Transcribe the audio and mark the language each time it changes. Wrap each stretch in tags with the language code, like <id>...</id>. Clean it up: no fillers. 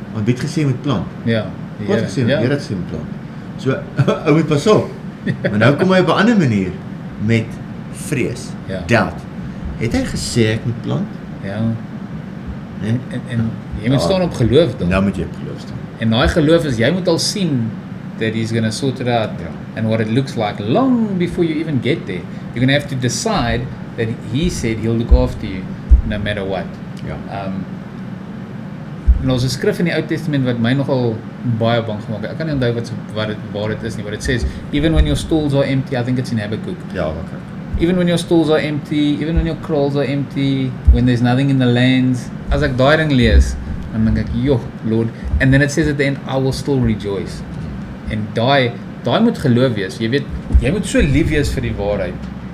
<af>want wie het gesê met plant? Ja. Wat gesê, die Here het gesê met plant. So, ou moet pas op. Maar nou kom hy op 'n ander manier, met vrees, Ja. doubt. Het hy gesê ek moet plant? Ja. Nee? En jy moet staan op geloof dan. Nou moet jy op geloof staan. En daai geloof is, jy moet al sien</af> <en>that he's going to sort it out and what it looks like long before you even get there. You're going to have to decide that he said he'll look after you no matter what.</en> <af>Ja. En ons skrif in die Ou Testament wat my nogal baie bang gemaak het. Ek kan nie onthou waar dit is nie,</af> <en>but it says, even when your stalls are empty, I think it's in Habakkuk.</en> <af>Ja, okay.</af> <en>Even when your stalls are empty, even when your kraals are empty, when there's nothing in the lands,</en> <af>as ek daai ding lees, dan dink ek, joh,</af> <en>Lord, and then it says at the end, I will still rejoice.</en> <af>En daai moet geloof wees. Jy weet, jy moet so lief wees vir die waarheid.</af>